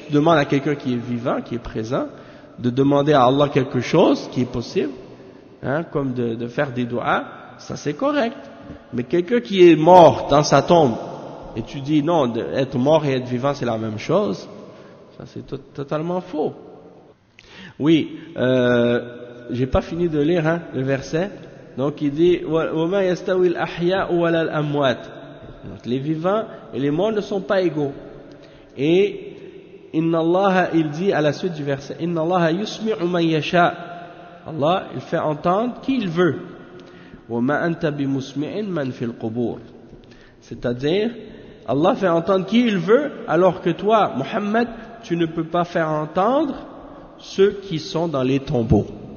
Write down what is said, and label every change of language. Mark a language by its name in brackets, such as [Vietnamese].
[French] Demande à quelqu'un qui est vivant, qui est présent, de demander à Allah quelque chose qui est possible, comme de faire des doigts, ça c'est correct. Mais quelqu'un qui est mort dans sa tombe et tu dis non, être mort et être vivant c'est la même chose, ça c'est totalement faux. Oui, j'ai pas fini de lire le verset. Donc il dit [Arabic] وَمَا يَسْتَوِي الْأَحْيَاءُ وَلَا الْأَمْوَاتُ. [French] Donc les vivants et les morts ne sont pas égaux. Et Inna Allah, il dit à la suite du verset, [Arabic] Inna Allah yusmi'u man yasha. [French] Allah, il fait entendre qui il veut. [Arabic] وَمَا أَنْتَ بِمُسْمِعٍ مَنْ فِي الْقُبُورِ. [French] C'est-à-dire, Allah fait entendre qui il veut, alors que toi, Muhammad, tu ne peux pas faire entendre ceux qui sont dans les tombeaux.